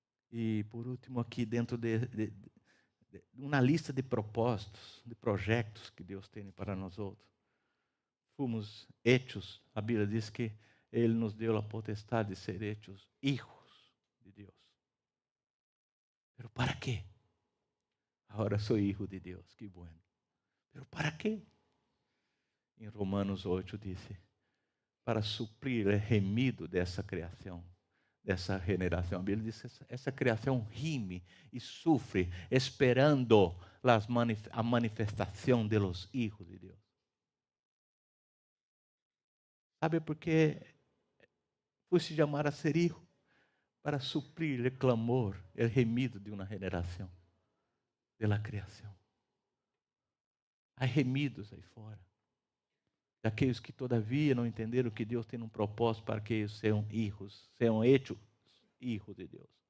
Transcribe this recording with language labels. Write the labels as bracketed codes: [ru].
[pt] E por último aqui, dentro de uma lista de propósitos, de projetos que Deus tem para nós outros, fomos [es] hechos, [pt] a Bíblia diz que Ele nos deu a potestade de ser [es] hechos hijos [pt] de Deus. [es] Pero [pt] para quê? Agora sou [es] hijo [pt] de Deus, [es] que bueno. Pero [pt] para quê? Em Romanos 8 disse, para suprir o remido dessa criação, dessa regeneração. A Bíblia diz, essa criação rime e sofre, esperando a manifestação [es] de los hijos [pt] de Deus. [es] ¿Sabe por qué fuiste llamado a ser hijo? [pt] para suprir o clamor, o remido de uma geração, da criação. Há remidos aí fora, daqueles que todavia não entenderam que Deus tem um propósito para que eles sejam [es] hijos, [pt] sejam [es] hechos hijos [pt] de Deus.